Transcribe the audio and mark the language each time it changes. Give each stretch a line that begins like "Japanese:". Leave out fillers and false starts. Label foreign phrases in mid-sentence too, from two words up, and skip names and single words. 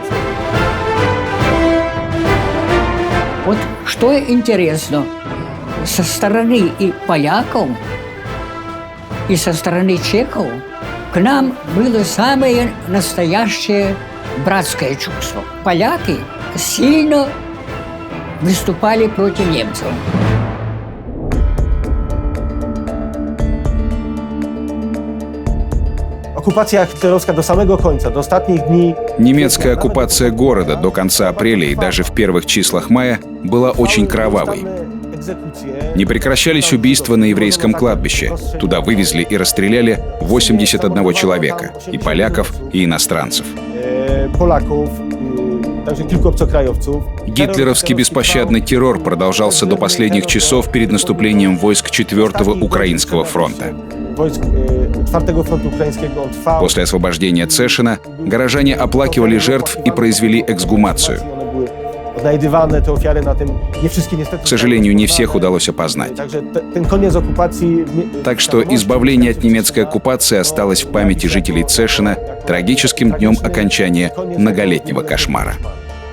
Russian: Вот что интересно, со стороны и поляков, и со стороны чехов к нам было самое настоящее братское чувство. Поляки сильно выступали против немцев.
Polish: Okupacja hitlerowska do samego końca, do ostatnich dni.
Russian: Немецкая оккупация города до конца апреля и даже в первых числах мая была очень кровавой. Не прекращались убийства на еврейском кладбище. Туда вывезли и расстреляли 81 человека, и поляков, и иностранцев.
Polish: Polaków, także kilku obcokrajowców.
Russian: Гитлеровский беспощадный террор продолжался до последних часов перед наступлением войск 4-го Украинского фронта.
Polish: Wojsk 4 frontu ukraińskiego trwał.
Russian: После освобождения Цешена горожане оплакивали жертв и произвели эксгумацию.
Polish: One były odnajdywane, te ofiary na tym, nie wszystkie niestety.
Russian: К сожалению, не всех удалось опознать.
Polish: Także ten koniec okupacji.
Russian: Так что избавление от немецкой оккупации осталось в памяти жителей Цешена трагическим днем окончания многолетнего кошмара.